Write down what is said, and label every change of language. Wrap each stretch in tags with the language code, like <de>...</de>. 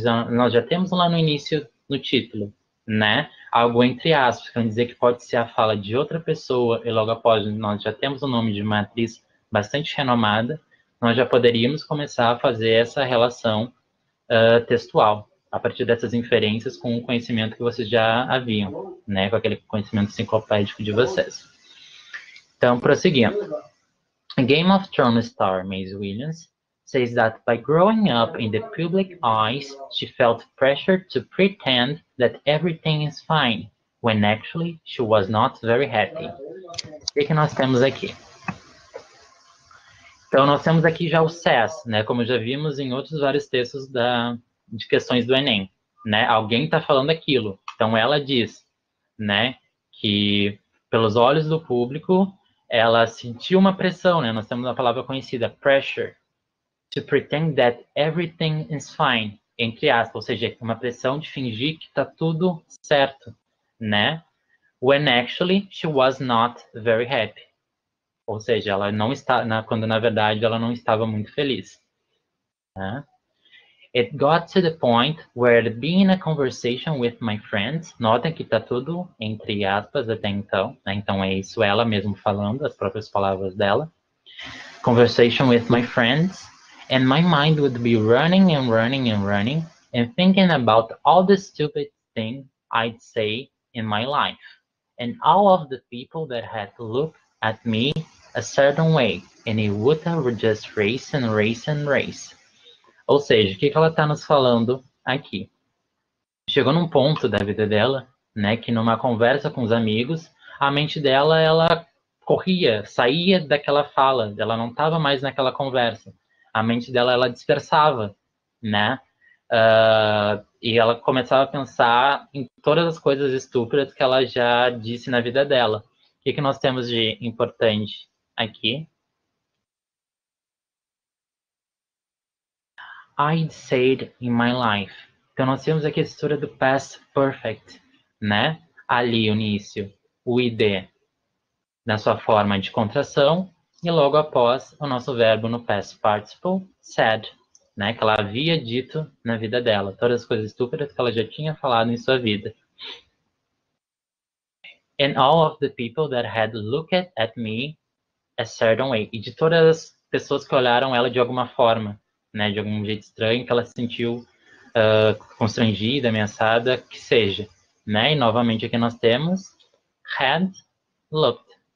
<pt>Nós já temos lá no início, no título, né? Algo entre aspas, quer dizer que pode ser a fala de outra pessoa, e logo após nós já temos o nome de uma atriz bastante renomada, nós já poderíamos começar a fazer essa relação textual, a partir dessas inferências com o conhecimento que vocês já haviam, né? Com aquele conhecimento enciclopédico de vocês. Então, prosseguindo.</pt> <en>Game of Thrones star Maisie Williams says that by growing up in the public eyes, she felt pressure to pretend that everything is fine, when actually she was not very happy.</en> <pt>O que nós temos aqui? Então, nós temos aqui já o says, né? Como já vimos em outros vários textos de questões do Enem, né? Alguém está falando aquilo. Então, ela diz, né? Que pelos olhos do público, ela sentiu uma pressão, né? Nós temos uma palavra conhecida, pressure,</pt> <en>to pretend that everything is fine,</en> <pt>entre aspas, ou seja, uma pressão de fingir que está tudo certo, né?</pt> <en>When actually she was not very happy.</en> <pt>Ou seja, ela não está, quando na verdade ela não estava muito feliz. Né?</pt> <en>It got to the point where being in a conversation with my friends,</en> <pt>notem que está tudo entre aspas até então, né? Então é isso ela mesmo falando, as próprias palavras dela.</pt> <en>Conversation with my friends, and my mind would be running and running and running, and thinking about all the stupid things I'd say in my life, and all of the people that had looked at me a certain way, and it would just race and race and race.</en> <pt>Ou seja, o que ela está nos falando aqui? Chegou num ponto da vida dela, né, que numa conversa com os amigos, a mente dela, ela corria, saía daquela fala, ela não estava mais naquela conversa. A mente dela, ela dispersava, né? E ela começava a pensar em todas as coisas estúpidas que ela já disse na vida dela. O que nós temos de importante aqui?</pt> <en>I'd said in my life.</en> <pt>Então, nós temos aqui a estrutura do past perfect, né? Ali, o início, o id, na sua forma de contração, e logo após, o nosso verbo no past participle, said, né? Que ela havia dito na vida dela. Todas as coisas estúpidas que ela já tinha falado em sua vida.</pt> <en>And all of the people that had looked at me a certain way.</en> <pt>E de todas as pessoas que olharam ela de alguma forma, né, de algum jeito estranho, que ela se sentiu constrangida, ameaçada, que seja. Né? E novamente aqui nós temos had looked.</pt>